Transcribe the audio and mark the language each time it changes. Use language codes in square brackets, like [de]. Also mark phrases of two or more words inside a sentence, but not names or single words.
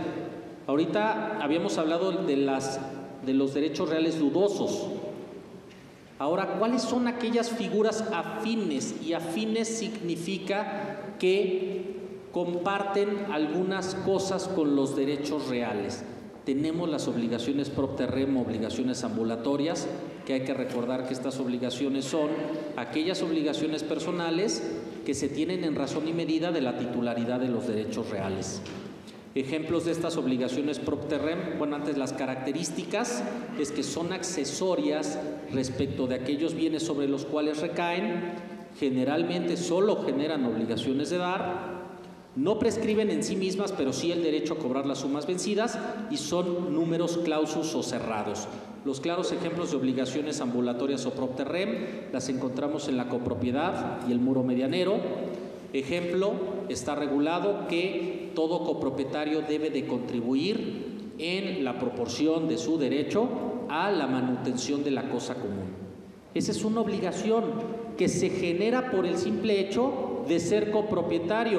[es] Ahorita habíamos hablado de los derechos reales dudosos. Ahora, ¿cuáles son aquellas figuras afines? Y afines significa que comparten algunas cosas con los derechos reales. Tenemos las obligaciones [la] propter rem, [es] obligaciones ambulatorias, que hay que recordar que estas obligaciones son aquellas obligaciones personales que se tienen en razón y medida de la titularidad de los derechos reales. Ejemplos de estas obligaciones [la] propter rem, [es] bueno, antes las características es que son accesorias respecto de aquellos bienes sobre los cuales recaen, generalmente solo generan obligaciones de dar, no prescriben en sí mismas, pero sí el derecho a cobrar las sumas vencidas y son números clausus o cerrados. Los claros ejemplos de obligaciones ambulatorias o [la] propter rem [es] las encontramos en la copropiedad y el muro medianero. Ejemplo, está regulado que todo copropietario debe de contribuir en la proporción de su derecho a la manutención de la cosa común. Esa es una obligación que se genera por el simple hecho de ser copropietario.